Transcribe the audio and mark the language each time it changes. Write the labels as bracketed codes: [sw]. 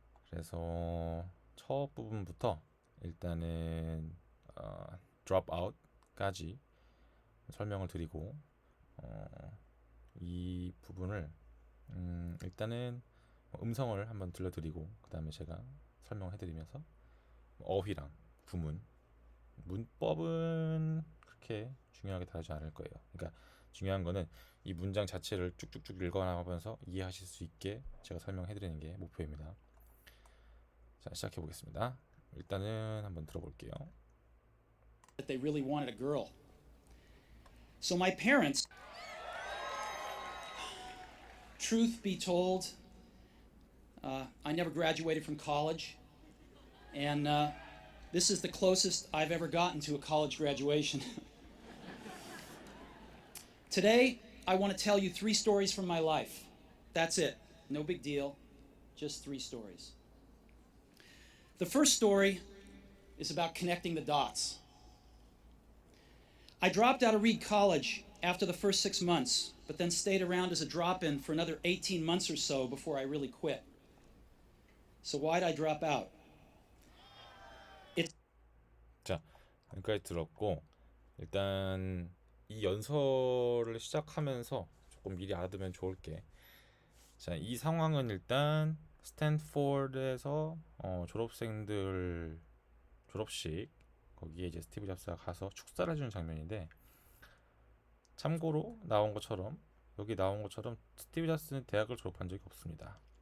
[ko] 그래서 첫 부분부터 일단은 drop out까지 설명을 드리고 이 부분을 일단은 음성을 한번 들려드리고 그 다음에 제가 설명을 해드리면서 어휘랑 구문, 문법은 그렇게 중요하게 다루지 않을 거예요. 그러니까 중요한 거는 이 문장 자체를 쭉쭉쭉 읽어나가면서 이해하실 수 있게 제가 설명해드리는 게 목표입니다. 자, 시작해 보겠습니다. 일단은 한번 들어볼게요. [en] That they really wanted a girl. So my parents, truth be told, I never graduated from college, and this is the closest I've ever gotten to a college graduation. Today, I want to tell you 3 stories from my life. That's it. No big deal. Just 3 stories. The first story is about connecting the dots. I dropped out of Reed College after the first 6 months, but then stayed around as a drop-in for another 18 months or so before I really quit. So why'd I drop out? It's [ko] 자, 여기까지 들었고 일단 이 연설을 시작하면서 조금 미리 알아두면 좋을 게, 자, 이 상황은 일단 스탠포드에서 졸업생들 졸업식, 거기에 이제 스티브 잡스가 가서 축사를 해주는 장면인데, 참고로 여기 나온 것처럼 스티브 잡스는 대학을 졸업한 적이 없습니다.